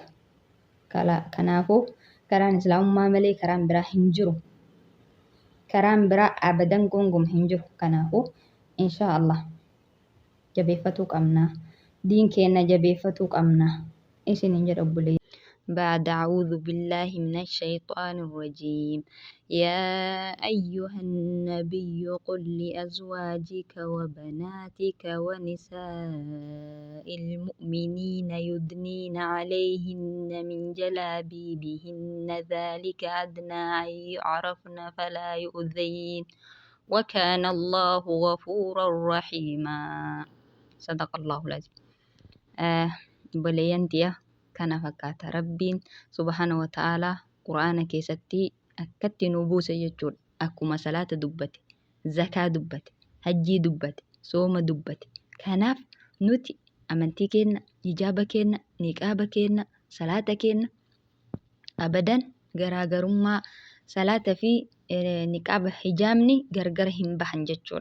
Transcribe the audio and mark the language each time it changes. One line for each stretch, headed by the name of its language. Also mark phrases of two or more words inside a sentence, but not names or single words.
Oromo: Kanaafuu karaan islaamummaa malee karaan biraa hin jiru. Karaan biraa abadan gongoma hin jiru. Kanaafuu
Arabic: إن شاء الله
Oromo: jabeeffatuu qabna. Diin keenya jabeeffatuu qabna. Isin hin jedhu obboleeyyantii.
Arabic: بعد أعوذ بالله من الشيطان الرجيم يا أيها النبي قل لأزواجك وبناتك ونساء المؤمنين يدنين عليهن من جلابيبهن ذلك أدنى أن يعرفن فلا يؤذين وكان الله غفورا رحيما. صدق الله العظيم.
Oromo: بلينتيا kana fakkaata rabbiin
Arabic: سبحانه وتعالى
Oromo: quraana keessatti akkatti nu buuse jechuudha. Akkuma salaata dubbate, zakaa dubbate, hajjii dubbate, sooma dubbate. Kanaaf nuti amantii keenya, hijaaba keenya, niqaaba keenya, salaata keenya abadan garaagarummaa salaata fi niqaaba hijaabni gargar hin bahan jechuudha.